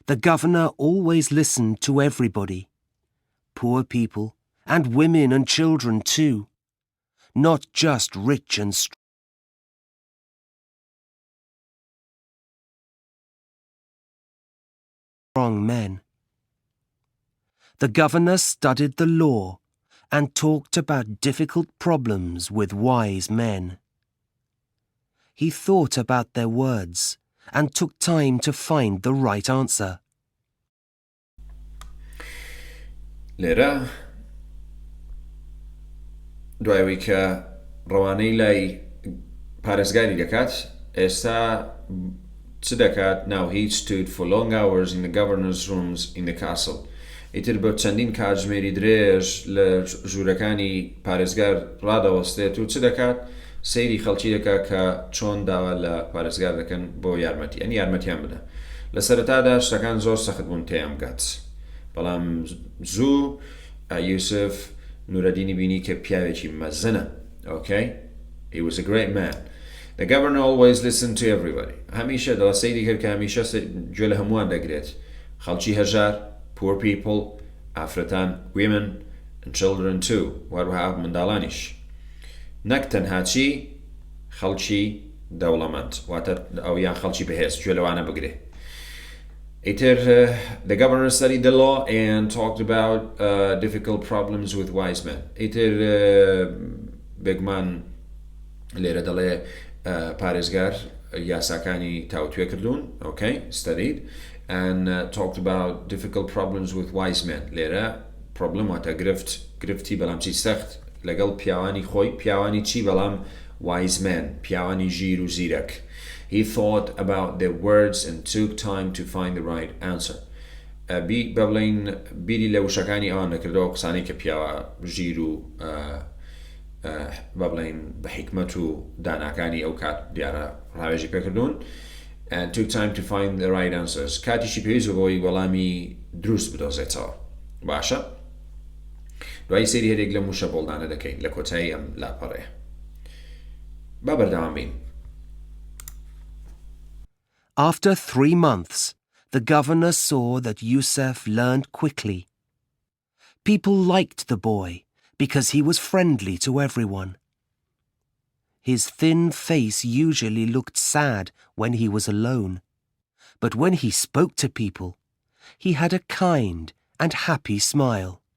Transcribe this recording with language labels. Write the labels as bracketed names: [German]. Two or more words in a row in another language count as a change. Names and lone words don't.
[English] The governor always listened to everybody, poor people and women and children too, not just rich and strong men. The governor studied the law and talked about difficult problems with wise men. He thought about their words and took time to find the right answer. [Central Kurdish] لێرە دوایەوەی کە ڕەوانەی لای پارێزگاری دەکات ئێستا چ دەکات؟ [English] Now he stood for long hours in the governor's rooms in the castle. [Central Kurdish] ئیتر بە چەندین کاتژمێری درێژ لە ژوورەکانی پارێزگار ڕادەوەستێت و چ دەکات؟ سەیری خەڵکی دەکات کە چۆن داوا لە پارێزگار دەکەن بۆ یارمەتی، ئەنی یارمەتیان بدە. لە سەرەتادا شتەکان زۆر سەخت بوون تێیان بگات، بەڵام زوو یوسف نورەدینی بینی کە پیاوێکی مەزنە. [English] Okay? He was a great man. The governor always listened to everybody. [Central Kurdish] هەمیشە دەڵە سەیری کرد کە هەمیشە گوێ لە هەمووان دەگرێت. خەڵکی هەژار، [English] poor people, ئافرەتان، women and children too. [Central Kurdish] وەروەها منداڵانیش. نەک تەنها چی؟ خەڵکی دەوڵەمەند، واتە ئەویان خەڵکی بەهێز گوێ لەوانە بگرێ. [English] ئیتر the governor studied the law and talked about difficult problems with wise men. [Central Kurdish] ئیتر بێگومان لێرە دەڵێ پارێزگار یاساکانی تاوتوێ کردوون. [English] Okay? Studied and talked about difficult problems with wise men. [Central Kurdish] لێرە problem واتە گرفتی بەڵام چی سەخت لەگەڵ پیاوانی خۆی، پیاوانی چی بەڵام [English] wise men، [Central Kurdish] پیاوانی ژیر و زیرەک. [English] He thought about their words and took time to find the right answer. [Central Kurdish] بەڵێن بیری لە وشەکانی ئەوان دەکردەوە قسانەی کە پیاوە ژیر و بەڵێن بە حیکمەت و داناکانی ئەو کات دیارە ڕاوێژی پێکردوون. [English] And took time to find the right answers. [Central Kurdish] کاتیشی پێویست بۆی وەڵامی دروست بدۆزێتەوە. باشە؟ دوای سێری هەرێک لە موشە بۆڵدانە دەکەین لە کۆتایی ئەم لاپەڕەیە. با بەردەوام بین. [English] After 3 months, the governor saw that Yusuf learned quickly. People liked the boy because he was friendly to everyone. His thin face usually looked sad when he was alone, but when he spoke to people, he had a kind and happy smile.